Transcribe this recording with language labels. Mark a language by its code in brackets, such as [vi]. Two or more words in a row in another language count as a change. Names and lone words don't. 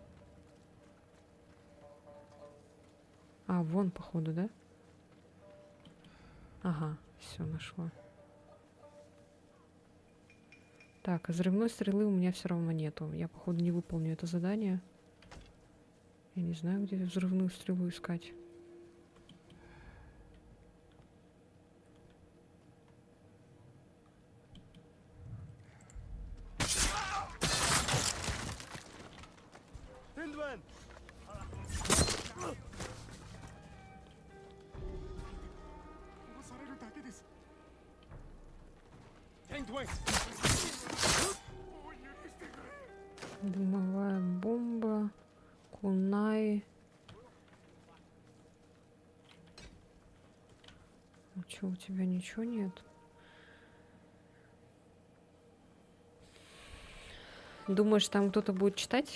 [ru] А, вон, походу, да? Ага, все нашла. Так, а взрывной стрелы у меня все равно нету. Я, походу, не выполню это задание. Я не знаю, где взрывную стрелу искать. 댄두안. [ja] 殺されるだけです。 댄두안. もう許してくれ。 [ru] Дымовая бомба. Кунай. А чё, у тебя ничего нет? Думаешь, там кто-то будет читать?